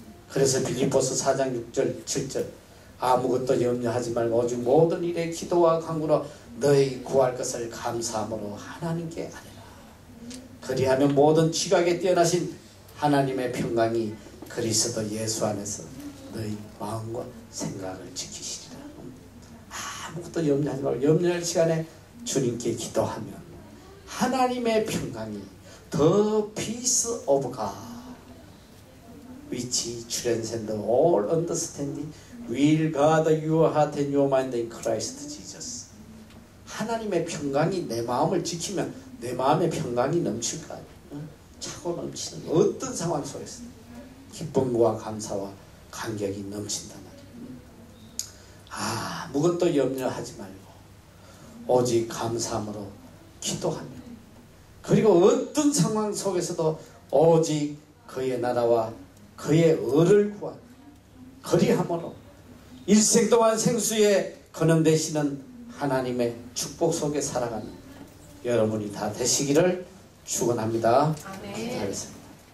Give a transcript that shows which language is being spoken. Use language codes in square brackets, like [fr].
[ko] 그래서 빌립보서 4장 6절 7절 아무것도 염려하지 말고 오직 모든 일에 기도와 간구로 너희 구할 것을 감사함으로 하나님께 아뢰라. 그리하면 모든 지각에 뛰어나신 하나님의 평강이 그리스도 예수 안에서 너희 마음과 생각을 지키시리라. 아무것도 염려하지 말고 염려할 시간에 주님께 기도하면 하나님의 평강이 [en] The peace of God which transcends all understanding will guard your heart and your mind in Christ Jesus. [ko] 하나님의 평강이 내 마음을 지키면 내 마음의 평강이 넘칠 거 아니에요. 차고 넘치는 어떤 상황 속에서 기쁨과 감사와 감격이 넘친단 말이에요. 아무것도 염려하지 말고 오직 감사함으로 기도하며, 그리고 어떤 상황 속에서도 오직 그의 나라와 그의 의를 구하며, 그리함으로 일생 동안 생수에 거듭되시는 하나님의 축복 속에 살아가는 여러분이 다 되시기를 축원합니다. 기도하겠습니다.